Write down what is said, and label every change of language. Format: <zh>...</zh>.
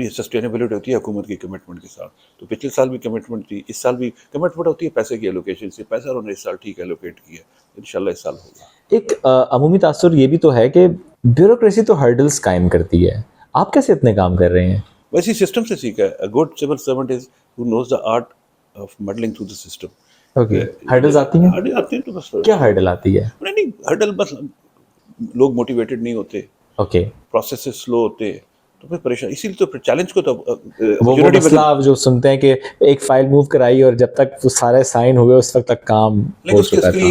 <ur>یہ سسٹینیبلٹی ہوتی ہے حکومت کی کمٹمنٹ کے ساتھ. تو پچھلے سال بھی کمٹمنٹ تھی، اس سال بھی کمٹمنٹ ہوتی ہے پیسے کی ایلوکیشن سے. پیسہ انہوں نے اس سال ٹھیک ایلوکیٹ کیا، انشاءاللہ اس سال ہوگا. ایک عمومی تاثر یہ بھی تو ہے کہ بیوروکریسی تو ہرڈلز قائم کرتی ہے. آپ کیسے اتنے کام کر رہے ہیں؟ ویسے سسٹم سے سیکھا ہے.</ur> <en>Good civil servant is who knows the art of muddling through the system.</en> <ur>Okay, hurdles آتی ہیں؟ ہرڈل آتے ہیں تو بس. کیا ہرڈل آتی ہے؟ نہیں، ہرڈل بس لوگ موٹیویٹڈ نہیں ہوتے، اوکے، پروسیسز سلو ہوتے ہیں، تو پھر پریشان. اسی لیے تو چیلنج کو تو وہ مسئلہ آپ جو سنتے ہیں کہ ایک فائل موو کرائی اور جب تک وہ سارے سائن ہوئے اس وقت تک کام ہو چکا تھا.</ur>